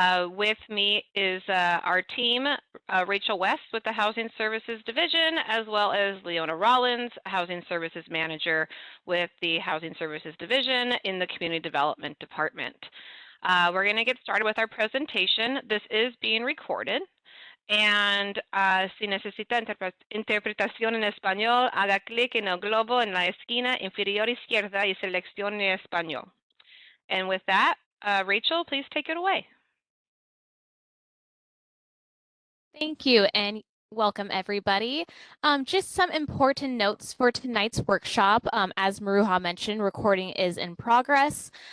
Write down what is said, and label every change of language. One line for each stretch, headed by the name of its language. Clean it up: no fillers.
English: With me is our team, Rachel West with the Housing Services Division, as well as Leona Rollins, Housing Services Manager with the Housing Services Division in the Community Development Department. We're going to get started with our presentation. This is being recorded.
Spanish: And si necesita interpretación en español, haga clic en el globo en la esquina inferior izquierda y seleccione español.
English: And with that, Rachel, please take it away. Thank you, and welcome everybody. Just some important notes for tonight's workshop. As Maruha mentioned, recording is in progress.